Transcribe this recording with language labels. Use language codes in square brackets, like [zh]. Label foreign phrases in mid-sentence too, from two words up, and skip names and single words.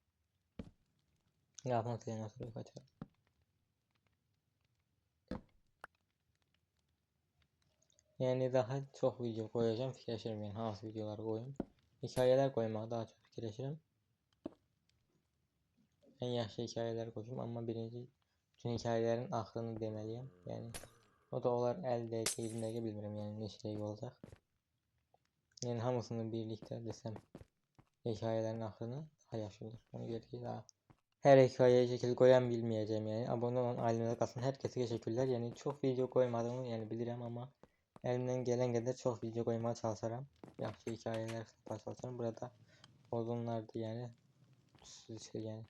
[tr] Yapmak üzere nasıl yukarı çıkalım. Yani daha çok video koyacağım. Fikirleşirim yani hangi videolar koyayım. Hikayeler koymaya daha çok fikirleşirim. En yaxşı hikayeler koyayım ama birinci bütün hikayelerin axırını demeliyim. [az] Yani o da olar 50 dəqiqə, 20 dəqiqə bilmirəm yəni neçə dəqiqə olacaq. Yəni hamısını birlikdə desəm hikayələrin axırını daha yaxşı olur. [tr] Ona görə ki daha her hikayeye şekil koyan bilmeyeceğim yani. Abone olan ailemize kalsın. Herkese teşekkürler. Yani çok video koymadığımı yani bilirim ama elimden gelen kadar çok video koymaya çalışırım. Yaxşı hikayeler tutmaya çalışırım. Burada odunlardı yani. Şey yani.